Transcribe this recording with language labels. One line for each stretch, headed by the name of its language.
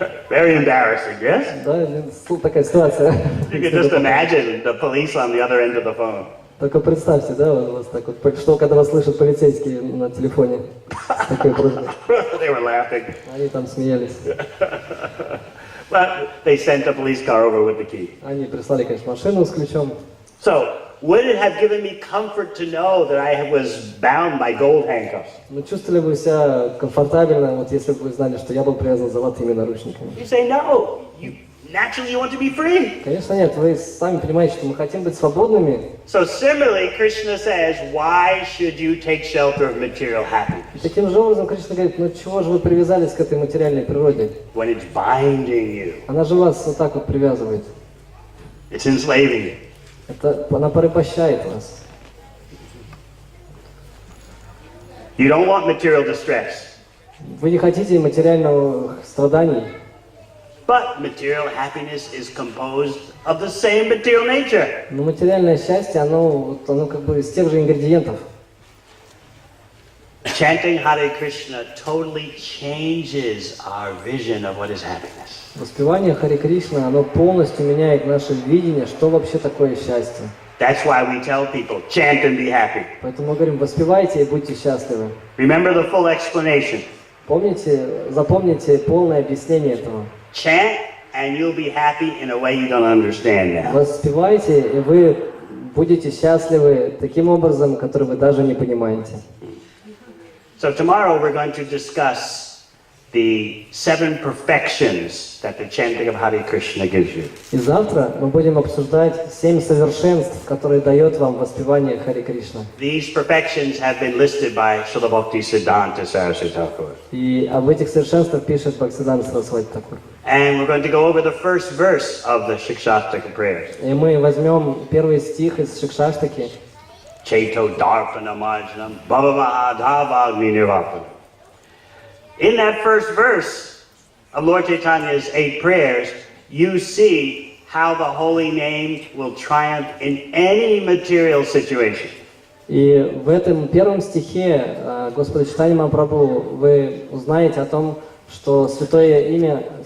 English: Very embarrassing, yes?
Russian: Да, такая ситуация.
English: You can just imagine the police on the other end of the phone.
Russian: Только представьте, да, у вас так вот, что когда вас слышат полицейские на телефоне с такой просьбой.
English: They were laughing.
Russian: Они там смеялись.
English: But they sent a police car over with the key.
Russian: Они прислали, конечно, машину с ключом.
English: So, would it have given me comfort to know that I was bound by gold handcuffs?
Russian: Но чувствовали бы себя комфортабельно, вот если бы вы знали, что я был привязан золотыми наручниками?
English: You say no. Naturally you want to be free.
Russian: Конечно нет, вы сами понимаете, что мы хотим быть свободными.
English: So similarly, Krishna says, why should you take shelter of material happiness?
Russian: И таким же образом Кришна говорит, ну чего же вы привязались к этой материальной природе?
English: When it's binding you.
Russian: Она же вас вот так вот привязывает.
English: It's enslaving you.
Russian: Она порабощает вас.
English: You don't want material distress.
Russian: Вы не хотите материального страданий.
English: But material happiness is composed of the same material nature.
Russian: Но материальное счастье, оно как бы из тех же ингредиентов.
English: Chanting Hare Krishna totally changes our vision of what is happiness.
Russian: Воспевание Харе Кришна, оно полностью меняет наше видение, что вообще такое счастье.
English: That's why we tell people, chant and be happy.
Russian: Поэтому мы говорим, воспевайте и будьте счастливы.
English: Remember the full explanation.
Russian: Запомните полное объяснение этого.
English: Chant and you'll be happy in a way you don't understand now.
Russian: Воспевайте, и вы будете счастливы таким образом, который вы даже не понимаете.
English: So tomorrow we're going to discuss the 7 perfections that the chanting of Hare Krishna gives you.
Russian: И завтра мы будем обсуждать 7 совершенств, которые дает вам воспевание Харе Кришна.
English: These perfections have been listed by Srila Bhaktisiddhanta Saraswati Thakur.
Russian: И об этих совершенствах пишет Бхактиведанты Свами Прабхупады.
English: And we're going to go over the first verse of the Shikshashtaka prayers.
Russian: И мы возьмем первый стих из Шикшаштаки.
Sanskrit: Cheto Darpana Marjanam Bhavamahadhavagni Nirvapanam.
English: In that first verse of Lord Chaitanya's 8 prayers, you see how the holy name will triumph in any material situation.
Russian: И в этом первом стихе Господа Чайтаньи Махапрабху вы узнаете о том, что святое имя